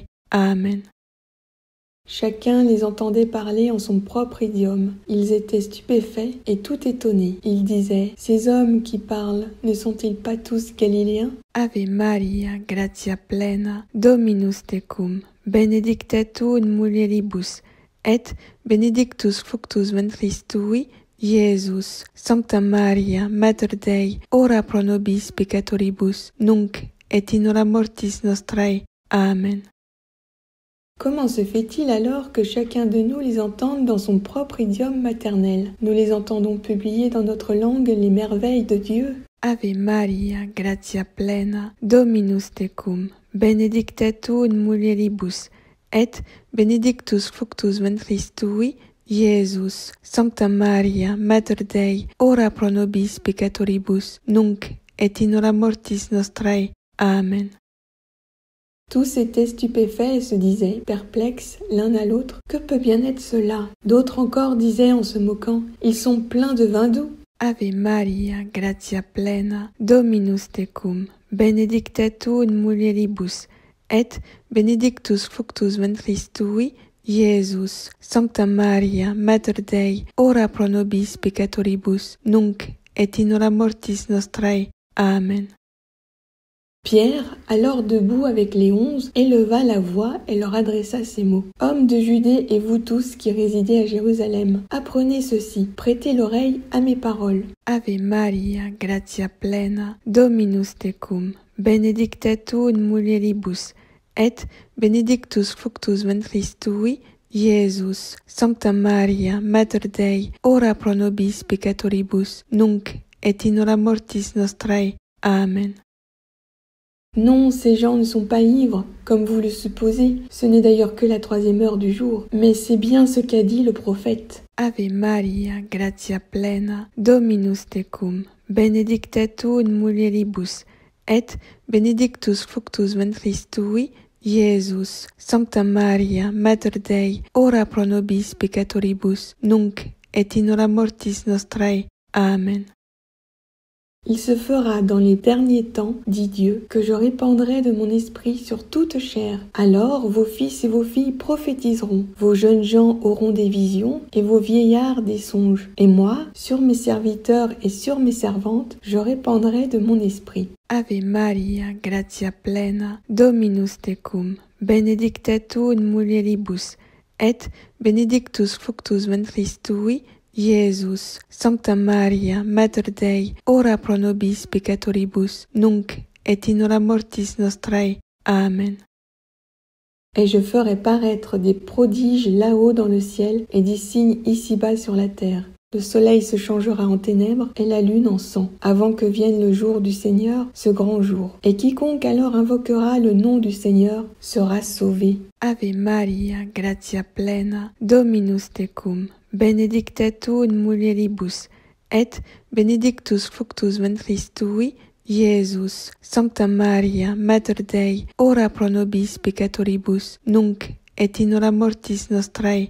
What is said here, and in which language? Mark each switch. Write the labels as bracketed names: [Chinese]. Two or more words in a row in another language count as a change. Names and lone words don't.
[Latin] Amen. [French] Chacun les entendait parler en son propre idiome. Ils étaient stupéfaits et tout étonnés. Ils disaient, ces hommes qui parlent, ne sont-ils pas tous galiléens? [Latin] Ave Maria, gratia plena, Dominus tecum, benedicta tu in mulieribus, et benedictus fructus ventris tui, Iesus. Sancta Maria, Mater Dei, ora pro nobis peccatoribus, nunc et in hora mortis nostrae. Amen. [French] Comment se fait-il alors que chacun de nous les entende dans son propre idiome maternel? Nous les entendons publier dans notre langue les merveilles de Dieu. [Latin] Ave Maria, gratia plena, Dominus tecum, benedicta tu in mulieribus, et benedictus fructus ventris tui, Iesus. Sancta Maria, Mater Dei, ora pro nobis peccatoribus, nunc et in hora mortis nostrae. Amen. [French] Tous étaient stupéfaits et se disaient, perplexes l'un à l'autre, que peut bien être cela? D'autres encore disaient en se moquant, ils sont pleins de vin doux. [Latin] Ave Maria, gratia plena, Dominus tecum, benedicta tu in mulieribus, et benedictus fructus ventris tui, Iesus. Sancta Maria, Mater Dei, ora pro nobis peccatoribus, nunc et in hora mortis nostrae. Amen. [French] Pierre, alors debout avec les 11, éleva la voix et leur adressa ces mots. Hommes de Judée et vous tous qui résidez à Jérusalem, apprenez ceci, prêtez l'oreille à mes paroles. [Latin] Ave Maria, gratia plena, Dominus tecum, benedicta tu in mulieribus, et benedictus fructus ventris tui, Iesus, Sancta Maria, Mater Dei, ora pro nobis peccatoribus, nunc et in hora mortis nostrae. Amen. [French] Non, ces gens ne sont pas ivres, comme vous le supposez, ce n'est d'ailleurs que la 3e heure du jour, mais c'est bien ce qu'a dit le prophète. [Latin] Ave Maria, gratia plena, Dominus tecum, benedicta tu in mulieribus, et benedictus fructus ventris tui, Iesus, Sancta Maria, Mater Dei, ora pro nobis peccatoribus, nunc et in hora mortis nostrae. Amen. [French] Il se fera dans les derniers temps, dit Dieu, que je répandrai de mon esprit sur toute chair. Alors vos fils et vos filles prophétiseront, vos jeunes gens auront des visions, et vos vieillards des songes. Et moi, sur mes serviteurs et sur mes servantes, je répandrai de mon esprit. [Latin] Ave Maria, gratia plena, Dominus tecum, benedicta tu in mulieribus, et benedictus fructus ventris tui, Iesus, Sancta Maria, Mater Dei, ora pro nobis peccatoribus, nunc et in hora mortis nostrae. Amen. [French] Et je ferai paraître des prodiges là-haut dans le ciel et des signes ici-bas sur la terre. Le soleil se changera en ténèbres et la lune en sang, avant que vienne le jour du Seigneur, ce grand jour. Et quiconque alors invoquera le nom du Seigneur sera sauvé. [Latin] Ave Maria, gratia plena, Dominus tecum, benedicta tu in mulieribus, et benedictus fructus ventris tui, Iesus, Sancta Maria, Mater Dei, ora pro nobis peccatoribus, nunc et in hora mortis nostrae.